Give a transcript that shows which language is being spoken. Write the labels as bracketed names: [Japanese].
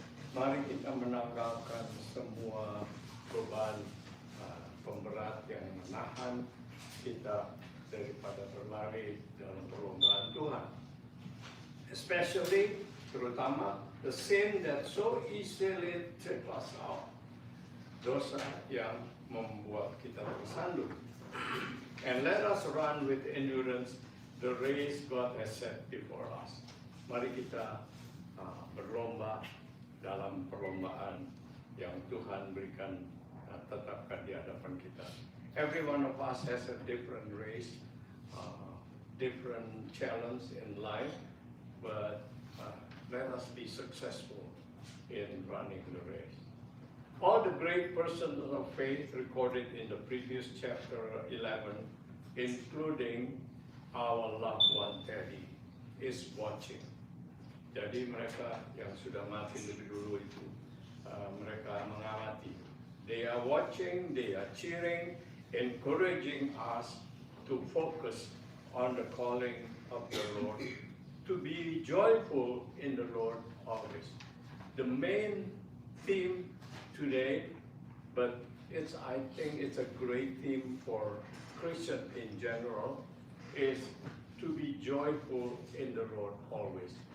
[Indonesian] Mari kita menanggalkan semua beban pemberat yang menahan kita daripada berlari dalam perlombaan Tuhan. [English] Especially, [Indonesian] terutama, [English] the sin that so easily trip us out. [Indonesian] Dosa yang membuat kita tersandung. [English] And let us run with endurance the race God has set before us. [Indonesian] Mari kita berlomba dalam perlombaan yang Tuhan berikan, tetapkan di hadapan kita. [English] Every one of us has a different race, different challenge in life, but let us be successful in running the race. All the great persons of faith recorded in the previous chapter 11, including our loved one Teddy, is watching. [Indonesian] Jadi mereka yang sudah mati lebih dulu itu, mereka mengamati. [English] They are watching, they are cheering, encouraging us to focus on the calling of the Lord, to be joyful in the Lord always. The main theme today, but I think it's a great theme for Christians in general, is to be joyful in the Lord always.